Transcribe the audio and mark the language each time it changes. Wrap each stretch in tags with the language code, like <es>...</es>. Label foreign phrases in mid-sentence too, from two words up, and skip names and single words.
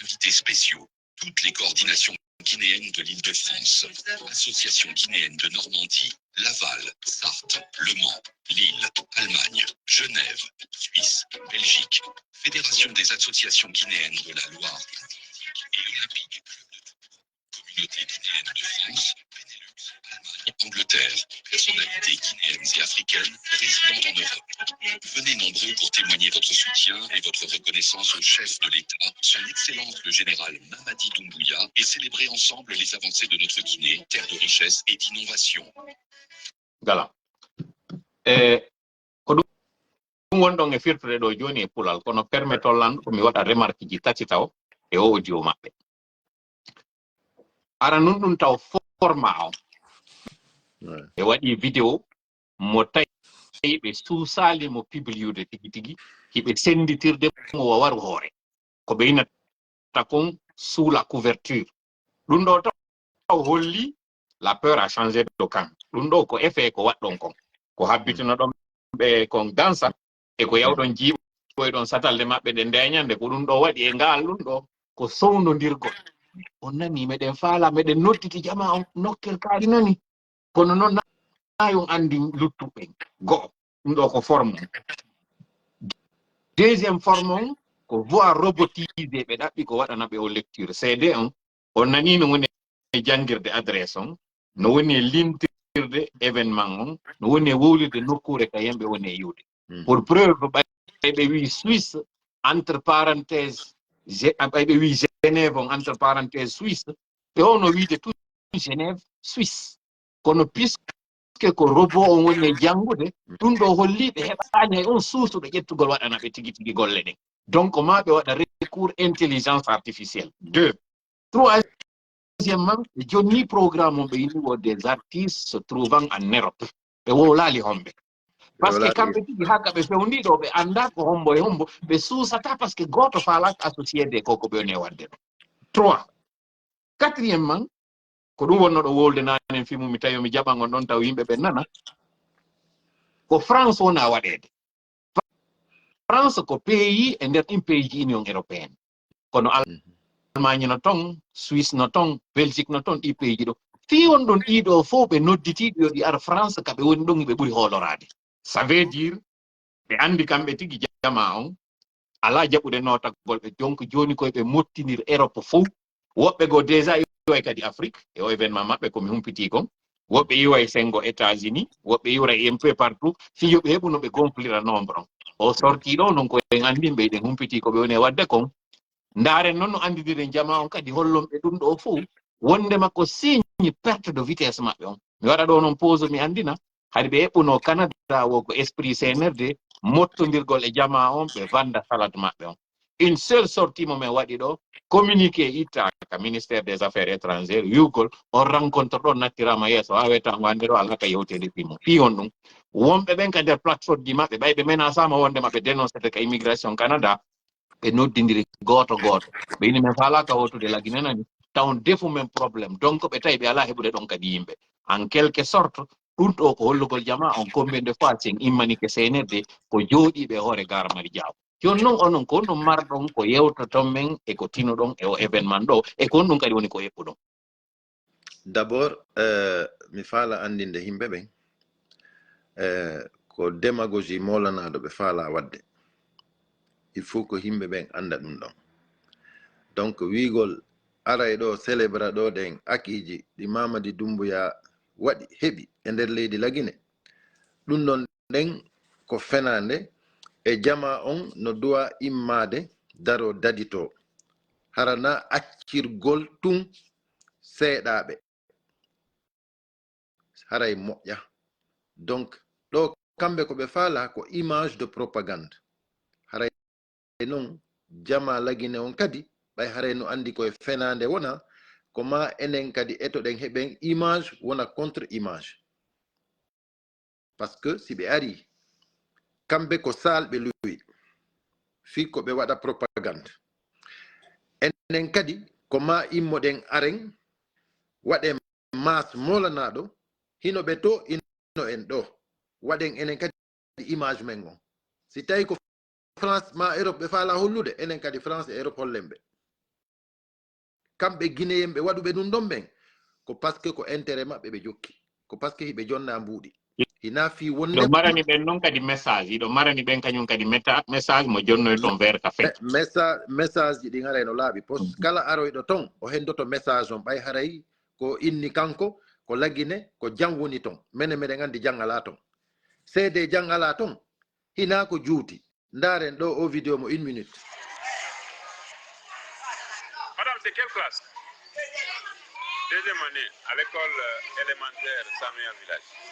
<fr>Invités spéciaux, toutes les coordinations guinéennes de l'Île-de-France, Association guinéenne de Normandie, Laval, Sarthe, Le Mans, Lille, Allemagne, Genève, Suisse, Belgique, Fédération des associations guinéennes de la Loire et Olympique, Communauté guinéenne de France, Benelux, Allemagne, Angleterre, personnalités guinéennes et africaines résidant en Europe. Venez nombreux pour témoigner votre soutien et votre reconnaissance au chef de l'État, son Excellence le général Mamadi Doumbouya, et célébrer ensemble les avancées de notre Guinée, terre de richesse et d'innovation. Voilà.</fr> <ff>Ko ɗum wonɗon e firtude ɗo joni e pulal kono permettollan ko mi waɗa remarque ji tati taw e o audio maɓɓe. Ara nun ɗum taw format o e waɗi vidéo mo tawi ɓe suusali mo publiude tigi tigi hiɓe senditirde mo wawaru hoore ko ɓe inata kon</ff> <fr>sous la couverture.</fr> <ff>Ɗum ɗo taw holli</ff> <fr>la peur a changé de camp.</fr> <ff>Ɗum ɗo ko effet ko waɗɗon kon ko habbitino ɗon ɓe kon dansa e ko yawɗon jiiɓoyɗon satalde maɓɓe ɗe ndeñande ko ɗum ɗo waɗi e ngal ɗum ɗo ko sownodirgol. On nani meɗen faala meɗen nodditi jama on nokkel kaari nani kono noon nayon andi luttuɓe go'o ɗum ɗo ko forme on.</ff> <fr>Deuxième forme</fr> <ff>on ko</ff> <fr>voix robotisé</fr> <ff>ɓe ɗaɓɓi ko waɗana ɓe o lecture CD on nani no woni e jangirde adresse on no woni e limtirde événement on no woni e wowlirde nokkure ka yemɓe woni e yiwde.</ff> <fr>Pour preuve</fr> <ff>ɓayɓe wi Suisse</ff> <fr>entre parenthèse</fr> <ff>ɓayɓe wi Genève on</ff> <fr>entre parenthèse</fr> <ff>Suisse ɓe ono wiide tout Genève Suisse kono puisque ko robot on woni e jangude ɗum ɗo holli ɓe heɓani hay on suusuɗo ƴettugol waɗana ɓe tigi tigi golle ɗen. Donc ma ɓe waɗa</ff> <fr>recours intelligence artificielle.</fr> <ff>2. Troisièmement, joni programme on ɓe yini</ff> <fr>des artistes se trouvant en Europe</fr> <ff>ɓe wowlali homɓe</ff> <fr>par ce que</fr> <ff>kamɓe tigi hakka ɓe fewndiɗo ɓe anda ko hombo e hombo ɓe suusata</ff> <fr>par ce que</fr> <ff>goto falaka</ff> <fr>associé de</fr> <ff>koko ɓe woni e wadde ɗo. 3. Quatrièmement, ko ɗum wonno ɗo wolde nanen fimu mi tawi mi jaɓan on ɗon taw yimɓe ɓe nana ko France wona waɗede. France ko pays e nder ɗin pays ji</ff> <fr>union européenne</fr> <ff>kono Allemagne no ton, Suisse no ton, Belgique no ton, ɗi pays ji ɗo fi on ɗon ɗiɗo fof ɓe nodditiɗo yo ɗi ar France ka ɓe woni ɗon ɓe ɓuri hoolorade.</ff> <fr>Ça veut dire</fr> <ff>ɓe andi kamɓe tigi jama on ala jaɓude notagol ɓe donc joni koye ɓe mottinir Europe fof woɓɓe go déjà iway kadi Afrique e o événement maɓɓe komi humpiti kon woɓɓe iway sengo États-Unis woɓɓe iwray</ff> <fr>un peu partout</fr> <ff>fi yoɓe heɓu no ɓe gonflira nombre on o sorti ɗo non koyen andi ɓe ɗen humpiti ko ɓe woni e wadde kon ndaren noon no andidiren jama on kadi hollon ɓe ɗum ɗo fof wondema ko</ff> <fr>signe perte de vitesse</fr> <ff>maɓɓe on mi waɗa ɗo noon pause mi andina hade ɓe eɓɓuno Canada wo ko esprit CNRD mottodirgol e jama on ɓe vanda salade maɓɓe on.</ff> <fr>Une seule sortie</fr> <ff>mo min waɗi ɗo communiqué ittaka</ff> <fr>ministère des affaires étrangères</fr> <ff>yugol on rencontre ɗon nattirama yeeso ha weta wande ɗo alaka yewtede fimo fi on ɗum wonɓe ɓen ka nder plateforme ji maɓɓe ɓayɓe menacama wonde maɓe dénoncete ka immigration Canada ɓe noddidiri goto goto ɓe ini min falaka wotude lagui nenani taw defu men probléme donc ɓe tawi ɓe ala heɓude ɗon kadi yimɓe</ff> <fr>en quelque sorte</fr> <ff>ɗum ɗo ko hollugol jama on</ff> <fr>combien de fois</fr> <ff>sen immanike CNRD ko jooɗiɓe hoore gara mari jaaw joni noon onon ko ɗum marɗon ko yewtoton men e ko tinoɗon e o événement ɗo e ko ɗum kadi woni ko eɓɓuɗon. D'abord mi faala andinde yimɓe ɓen ko démagogie molanaɗo ɓe faala wadde il faut ko yimɓe ɓen anda ɗum ɗon donc wiigol aray ɗo célébra ɗo ɗen akiji ɗi Mamadi Doumbouya waɗi heɓi e nder leydi Lagine ɗum ɗon ɗen ko fenande e jama on no duwa immade daro dadito harana accirgol tun seeɗaɓe haray moƴƴa donc ɗo kamɓe ko ɓe faala ko</ff> <fr>image de propagande</fr> <ff>haray noon jama Lagine on kadi ɓay haray no andi koye fenande wona ko ma enen kadi etoɗen heɓen image wona</ff> <fr>contre image par ce que</fr> <ff>si ɓe ari kamɓe ko salɓe luwi fi ko ɓe waɗa propagande enen kadi ko ma immoɗen aren waɗen mas molanaɗo hino ɓe to ino en ɗo waɗen enen kadi image men on si tawi ko France ma Europe ɓe faala hollude enen kadi France e Europe hollen ɓe kamɓe guinéen ɓe waɗuɓe ɗum ɗon ɓen ko</ff> <fr>par ce que</fr> <ff>ko intérêt maɓɓe ɓe jokki ko</ff> <fr>par ce que</fr> <ff>hiɓe jonna mbuuɗi hina fi wonde ɗo marani ɓen noon kadi message ɗo marani ɓen kañum kadi message mo jonnoy ɗon vers ka fen message ji ɗin haray no laaɓi post kala aroyɗo ton o hendoto message on ɓay haray ko inni kanko ko laggine ko jang woni ton mene meɗen andi jang ala ton seede jang ala ton hina ko juuti ndaren ɗo o vidéo mo 1 minute.</ff> <fr>Madame, c'est quelle classe? Deuxième année, à l'école élémentaire Samia Village.</fr>